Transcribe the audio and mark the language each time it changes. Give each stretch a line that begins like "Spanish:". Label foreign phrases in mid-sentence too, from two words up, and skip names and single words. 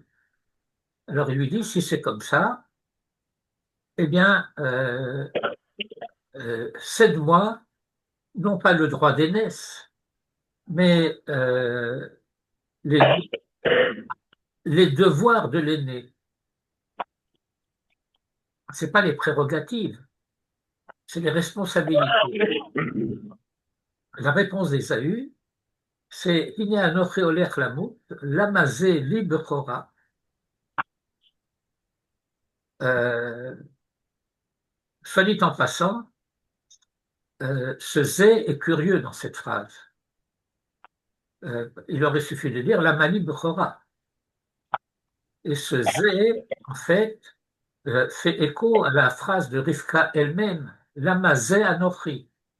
French: Alors il lui dit, si c'est comme ça, eh bien, cède-moi, non pas le droit d'aînesse, mais les, les devoirs de l'aîné. C'est pas les prérogatives, c'est les responsabilités. La réponse d'Ésaü, c'est
Hebrew: הנה אנכי הולך למות, למה זה לי בכורה.
French: Soit dit en passant, ce zé est curieux dans cette phrase. Il aurait suffi de dire
Hebrew: למה לי בכורה.
French: Et ce zé, en fait, fait écho à la phrase de Rivka elle-même,
Hebrew: למה זה אנכי.